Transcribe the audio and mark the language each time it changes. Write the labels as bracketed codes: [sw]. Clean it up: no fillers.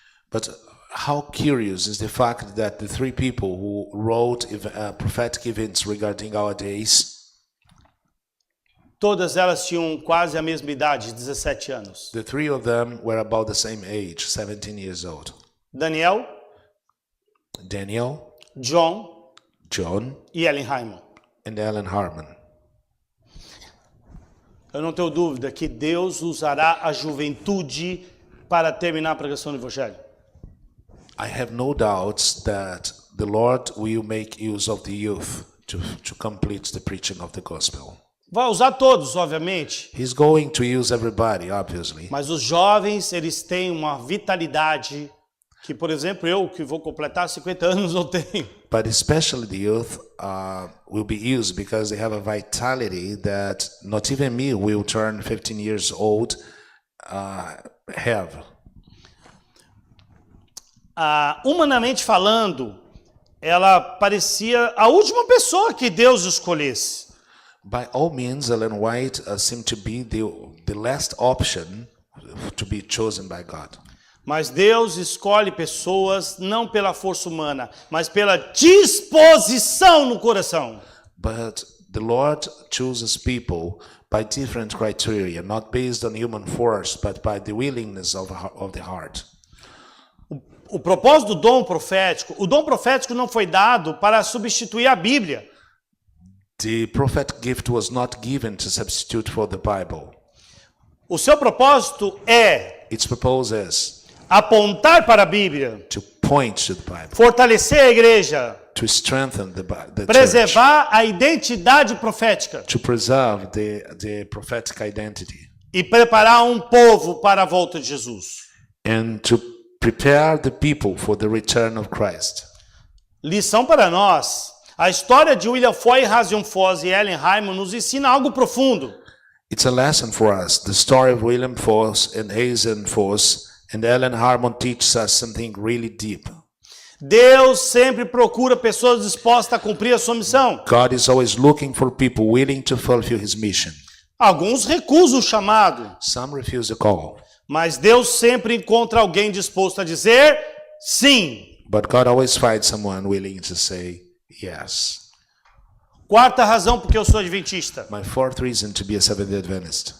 [en] But how curious is the fact that the 3 people who wrote prophetic events regarding our days, [pt] todas elas tinham quase a mesma idade, 17 anos. [en] the 3 of them were about the same age, 17 years old. [pt] Daniel, [en] Daniel, [pt] John [en] John, [pt] e Ellen Hyman. [en] and Ellen Harmon. [pt] Eu não tenho dúvida que Deus usará a juventude para terminar a pregação do Evangelho. [en] I have no doubts that the Lord will make use of the youth to complete the preaching of the gospel. [pt] Vai usar todos, obviamente, [en] He's going to use everybody, obviously. [pt] mas os jovens, eles têm uma vitalidade que, por exemplo, eu, que vou completar 50 anos, não tenho. [en] But especially the youth will be used because they have a vitality that not even me will turn 15 years old have. [pt] Humanamente falando, ela parecia a última pessoa que Deus escolhesse. [en] By all means, Ellen White seemed to be the last option to be chosen by God. [pt] Mas Deus escolhe pessoas não pela força humana, mas pela disposição no coração. [en] But the Lord chooses people by different criteria, not based on human force, but by the willingness of the heart. [pt] O propósito do dom profético, o dom profético não foi dado para substituir a Bíblia. [en] The prophetic gift was not given to substitute for the Bible. [pt] O seu propósito é [en] Its purpose is [pt] apontar para a Bíblia, [en] to point to the Bible, [pt] fortalecer a igreja, [en] to strengthen the church, [pt] preservar a identidade profética [en] to preserve the prophetic identity, [pt] e preparar um povo para a volta de Jesus. [en] and to prepare the people for the return of Christ. [pt] Lição para nós. A história de William Foy, Hasion Foss e Ellen Hyman nos ensina algo profundo. [en] It's a lesson for us. The story of William Foss and Hazen Foss and Ellen Harmon teaches us something really deep. [pt] Deus sempre procura pessoas dispostas a cumprir a sua missão. [en] God is always looking for people willing to fulfill his mission. [pt] Alguns recusam o chamado, [en] Some refuse the call, [pt] mas Deus sempre encontra alguém disposto a dizer sim. [en] but God always finds someone willing to say yes. [pt] Quarta razão porque eu sou adventista. [en] My fourth reason to be a Seventh-day Adventist,